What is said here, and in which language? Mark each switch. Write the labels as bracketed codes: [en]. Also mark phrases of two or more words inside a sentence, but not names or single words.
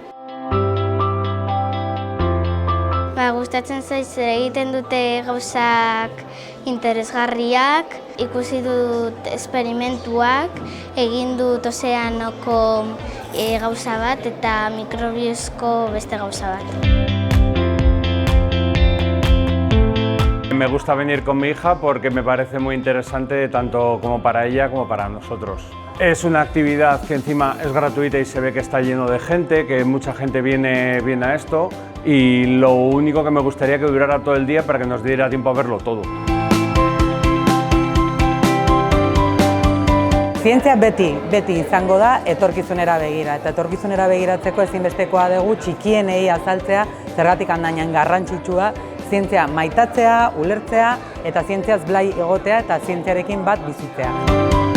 [eu] Gustatzen zait zer egiten dute gauzak interesgarriak, ikusi dut esperimentuak, egin dut ozeanoko gauza bat eta mikrobiozko beste gauza bat. [es] Me gusta venir con mi hija porque me parece muy interesante tanto como para ella como para nosotros. Es una actividad que encima es gratuita y se ve que está lleno de gente, que mucha gente viene a esto y lo único que me gustaría que durara todo el día para que nos diera tiempo a verlo todo. [eu] Zientzia beti izango da etorkizunera begira, eta etorkizunera begiratzeko ezinbestekoa dugu txikienei azaltzea zergatik handainan garrantzitsua zientzia maitatzea, ulertzea eta zientziaz blai egotea eta zientziarekin bat bizitzea.